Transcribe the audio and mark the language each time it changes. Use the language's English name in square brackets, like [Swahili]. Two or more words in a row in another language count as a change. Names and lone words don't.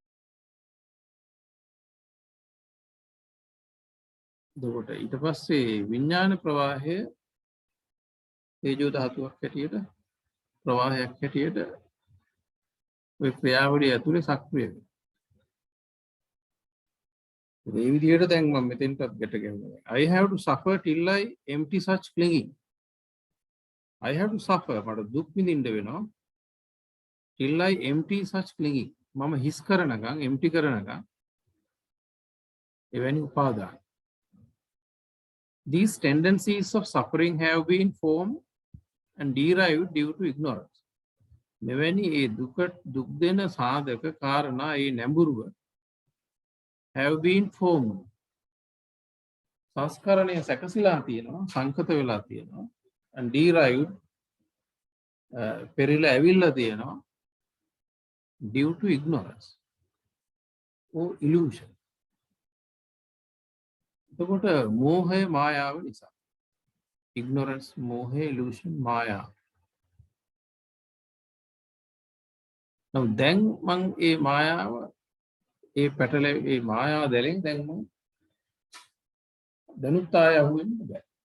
[Sinhala] එතකොට ඊට පස්සේ විඥාන ප්‍රවාහය තේජෝ ධාතුවක් හැටියට ප්‍රවාහයක් හැටියට ඔය ක්‍රියාවලිය ඇතුලේ සක්‍රිය වෙනවා. මේ විදිහට දැන් මම මෙතෙන්ටත් ගැට ගැහුවා. [English] I have to suffer till I empty such clinging. I have to suffer [Sinhala] මට දුක් විඳින්න වෙනවා [English] till I empty such clinging. [Sinhala] මම හිස් කරනකම් empty කරනකම් එවැනි උපාදාන. [English] These tendencies of suffering have been formed and derived due to ignorance. [Sinhala] මෙවැනි ඒ දුක් දෙන සාධක කාරණා ඒ නැඹුරුව [English] have been formed. [Sinhala] සංස්කරණය සැකසීලා තියෙනවා සංකත වෙලා තියෙනවා [English] and derived [Sinhala] පෙරිලා ඇවිල්ලා තියෙනවා [English] due to ignorance or illusion. [Sinhala] එතකොට මෝහය මායාව නිසා. ignorance මෝහය illusion මායාව. නම් දැන් මං ඒ මායාව ඒ පැටලේ ඒ මායාව දැලෙන් දැන් මම දැනුත් ආය අහුවෙන්න බෑ.